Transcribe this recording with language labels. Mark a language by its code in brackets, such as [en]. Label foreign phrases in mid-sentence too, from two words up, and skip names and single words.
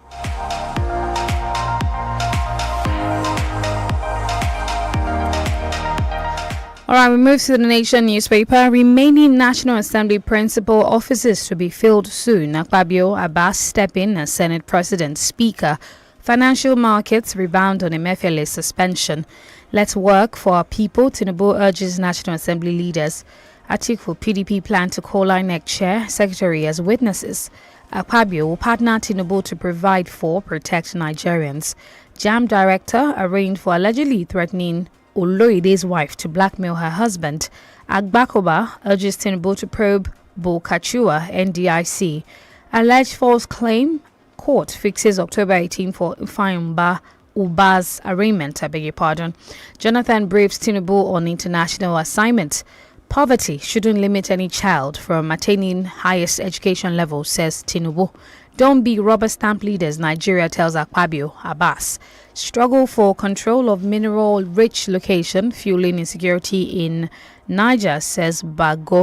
[en] All right, we move to the Nation newspaper. Remaining National Assembly principal offices to be filled soon. Akpabio Abbas step in as Senate President Speaker. Financial markets rebound on Emefiele's suspension. Let's work for our people, Tinubu urges National Assembly leaders. Atiku PDP plan to call INEC Chair, Secretary as witnesses. Akpabio will partner Tinubu to provide for, protect Nigerians. JAM Director arraigned for allegedly threatening Oloide's wife to blackmail her husband. Agbakoba urges Tinubu to probe Bokachua, NDIC. Alleged false claim, court fixes October 18 for Ifeanyi Uba's arraignment, I beg your pardon. Jonathan briefs Tinubu on international assignment. Poverty shouldn't limit any child from attaining highest education level, says Tinubu. Don't be rubber stamp leaders, Nigeria tells Akpabio Abbas. Struggle for control of mineral-rich location, fueling insecurity in Niger, says Bago.